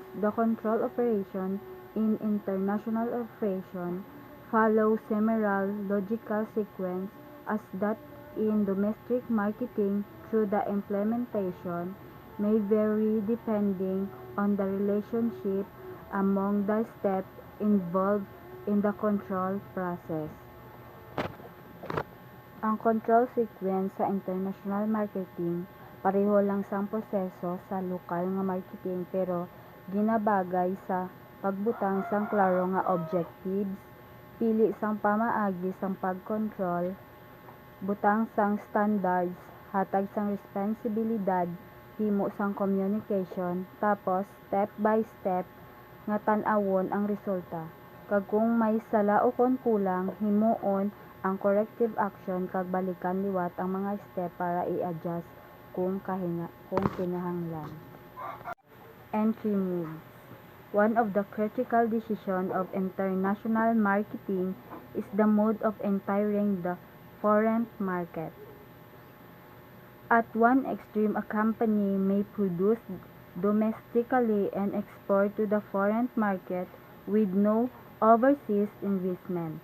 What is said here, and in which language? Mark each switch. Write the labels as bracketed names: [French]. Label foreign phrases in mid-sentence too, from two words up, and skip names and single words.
[English] The control operation in international operation follows similar logical sequence as that in domestic marketing, through the implementation may vary depending on the relationship among the steps involved in the control process. [Hiligaynon] Ang [English] control sequence [Hiligaynon] sa [English] international marketing [Hiligaynon] pareho lang sang proseso sa lokal nga marketing pero ginabagay sa pagbutang sang klaro nga objectives, pili sang pamaagi sang pag-control, butang sang standards, hatag sang responsibilidad, himo sang communication, tapos [English] step by step [Hiligaynon] nga tan-awon ang resulta. Kag kung may sala o kon kulang, himuon ang [English] corrective action [Hiligaynon] kag balikan liwat ang mga step para i-adjust kung kinahanglan. [English] Entry moves. One of the critical decisions of international marketing is the mode of entering the foreign market. At one extreme, a company may produce domestically and export to the foreign market with no overseas investment.